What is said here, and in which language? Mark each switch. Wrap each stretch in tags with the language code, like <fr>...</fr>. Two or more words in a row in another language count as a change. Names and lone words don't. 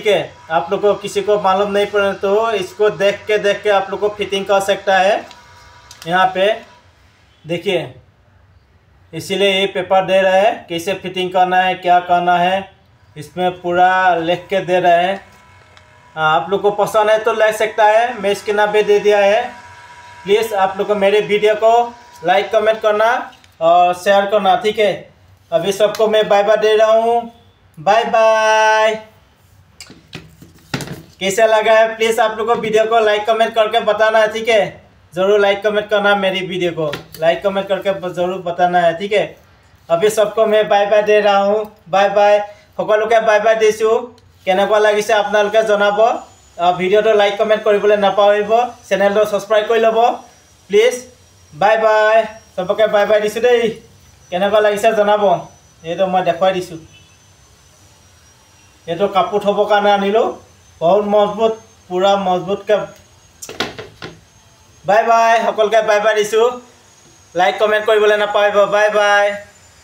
<hi>है आप लोग को किसी को मालूम नहीं पड़े तो इसको देख के आप लोग को फिटिंग कर सकता है यहाँ पे देखिए इसीलिए ये पेपर दे रहा है कैसे फिटिंग करना है क्या करना है इसमें पूरा लिख के दे रहा है आप लोग को पसंद है तो ले सकता है मैं इसके नाम पे दे दिया है प्लीज़ आप लोग को मेरे वीडियो को</hi> <en>like comment</en> <hi>करना और शेयर करना ठीक है अभी सबको मैं</hi> <en>bye bye</en> <hi>दे रहा हूँ</hi> <en>bye bye</en> <hi>कैसा लगा है प्लीज़ आप लोग को वीडियो को</hi> <en>like comment</en> <hi>करके बताना है ठीक है ज़रूर</hi> <en>like comment</en> <hi>करना मेरी वीडियो को लाइक कमेंट करके ज़रूर बताना है ठीक है अभी सबको मैं बाय बाय दे रहा हूँ बाय बाय</hi> <as>সকলোকে</as> <en>bye bye</en> <as>দিছোঁ কেনেকুৱা লাগিছে আপোনালোকে জনাব ভিডিঅ'টো</as> <en>like comment</en> <as>কৰিবলৈ নাপাহৰিব চেনেলটো ছাবস্ক্ৰাইব কৰি ল'ব</as> <en>please bye bye</en> <as>সবকে</as> <en>bye bye</en> <as>দিছোঁ দেই কেনেকুৱা লাগিছে জনাব এইটো মই দেখুৱাই দিছোঁ এইটো কাপোৰ থ'বৰ কাৰণে আনিলোঁ বহুত মজবুত পুৰা মজবুতকৈ</as> <en>bye bye</en> <as>সকলকে</as> <en>bye bye</en> <as>দিছোঁ</as> <en>like comment</en> <as>কৰিবলৈ নাপাহৰিব</as> <en>bye bye</en>